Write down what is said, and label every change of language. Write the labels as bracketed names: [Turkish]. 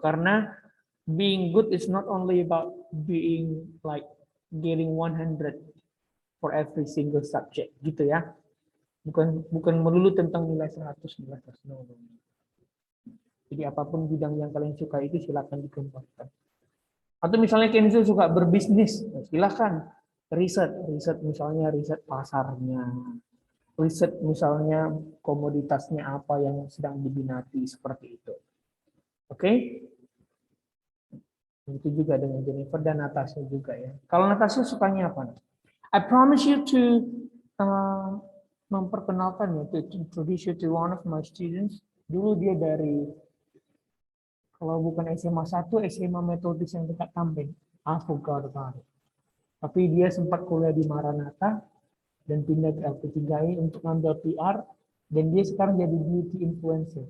[English] Karena being good is not only about being like getting 100 for every single subject [Indonesian] gitu ya. Bukan melulu tentang nilai 100 nilai 100. No. Jadi apapun bidang yang kalian suka itu silakan dikembangkan. Atau misalnya Kenzo suka berbisnis, silakan riset misalnya riset pasarnya, riset misalnya komoditasnya apa yang sedang diminati seperti itu. Oke? Itu juga dengan Jennifer dan Natasha juga ya. Kalau Natasha sukanya apa? [English] I promise you to [Indonesian] memperkenalkan ya, [English] to introduce you to one of my students. [Indonesian] Dulu dia dari, kalau bukan SMA 1, SMA Metodis yang dekat Tambeng. [English] I forgot about it. [Indonesian] Tapi dia sempat kuliah di Maranatha dan pindah ke LP3I untuk ngambil PR, dan dia sekarang jadi beauty influencer.